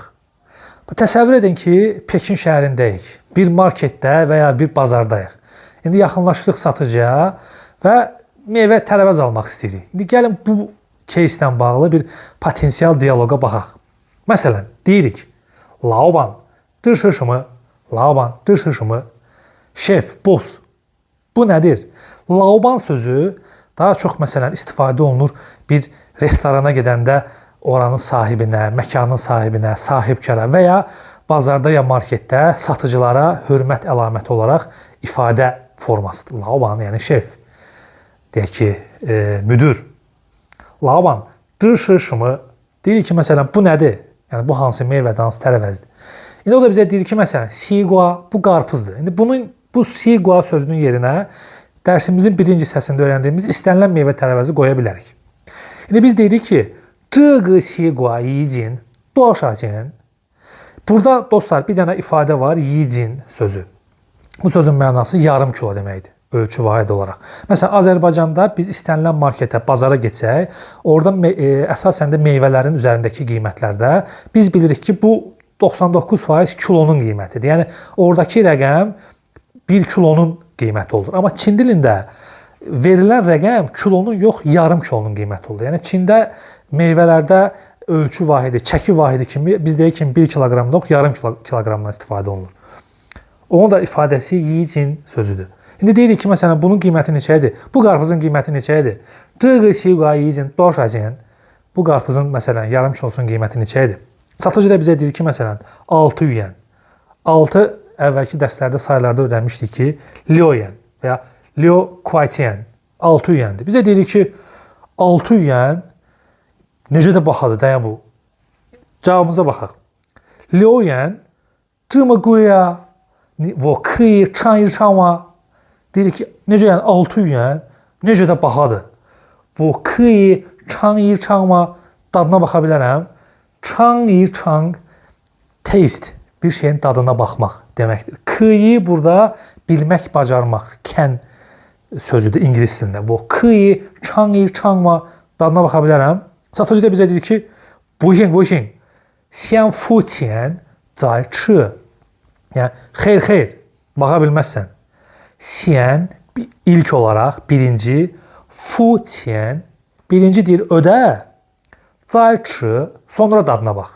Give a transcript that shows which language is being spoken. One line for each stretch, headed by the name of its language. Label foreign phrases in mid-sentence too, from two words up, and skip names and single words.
Azerbaijani: Təsəvvür edin ki, Pekin şəhərindəyik. Bir marketdə və ya bir bazardayıq. İndi yaxınlaşırıq satıcıya və meyvə tərəvəz almaq istəyirik. İndi gəlin bu keyslə bağlı bir potensial dialoqa baxaq. Məsələn, deyirik,
Chinese: Laoban, 这是什么? Laoban, 这是什么?
Azerbaijani: Şef, boss. Bu nədir? Laoban sözü daha çox məsələn istifadə olunur bir restorana gedəndə oranın sahibinə, məkanın sahibinə, sahibkara və ya bazarda ya marketdə satıcılara hörmət əlaməti olaraq ifadə formasıdır. Laoban, yəni şef. Deyək ki, müdür.
Chinese: Laoban, 这是什么?
Azerbaijani: Deyir ki, məsələn, bu nədir? Yəni, bu hansı meyvədir, hansı tərəvəzdir? İndi o da bizə deyir ki, məsələn, xigua, bu qarpızdır. İndi bu xigua sözünün yerinə dərsimizin birinci hissəsində öyrəndiyimiz istənilən meyvə tərəvəzi qoya bilərik. İndi biz deyirik ki,
Chinese: 这个西瓜已经多少钱?
Azerbaijani: Burada dostlar bir dənə ifadə var, yicin sözü. Bu sözün mənası yarım kilo deməkdir, ölçü vahid olaraq. Məsələn, Azərbaycanda biz istənilən marketə, bazara getsək, orada əsasən də meyvələrin üzərindəki qiymətlərdə biz bilirik ki, bu 99% kilonun qiymətidir. Yəni, oradakı rəqəm 1 kilonun qiyməti olur. Amma Çin dilində verilən rəqəm kilonun yox, yarım kilonun qiyməti olur. Yəni, Çində meyvələrdə ölçü vahidi, çəki vahidi kimi biz deyək ki, 1 kiloqramda yox, yarım kiloqramdan istifadə olunur. Onun da ifadəsi yicin sözüdür. İndi deyirik ki, məsələn, bunun qiyməti neçədir? Bu qarpızın qiyməti neçədir?
Chinese: 这个西瓜已经多少钱?
Azerbaijani: Bu qarpızın, məsələn, yarım kilosun qiyməti neçədir? Satıcı da bizə deyir ki, məsələn, 6 yuan. 6 əvvəlki dərslərdə sayılarda öyrənmişdik ki, 6 yuan və ya 6 kuaitian, 6 yuandır. Bizə deyirik ki, 6 yuan necə də bahadır, dayan bu.
Chinese: Cavabımıza baxaq. 6 yuan, 这么贵啊? 我可以尝一尝吗?
Azerbaijani: Deyirik ki, necə yəni 6 yuan, necə də bahadır.
Chinese: 我可以尝一尝吗?
Azerbaijani: Dadına baxa bilərəm.
Chinese: 尝一尝,
Azerbaijani: taste, bir şeyin dadına baxmaq deməkdir. 可以 burada bilmək, bacarmaq, can sözüdür ingilis dilində.
Chinese: Bu 可以尝一尝吗?
Azerbaijani: dadına baxa bilərəm. Satıcı da bizə deyir ki, bu işin, sən
Chinese: 付钱再吃.
Azerbaijani: Yəni, xeyr, baxa bilməzsən. Sən ilk olaraq birinci,
Chinese: 付钱,
Azerbaijani: birinci deyir ödə,
Chinese: 再吃,
Azerbaijani: sonra dadına bax.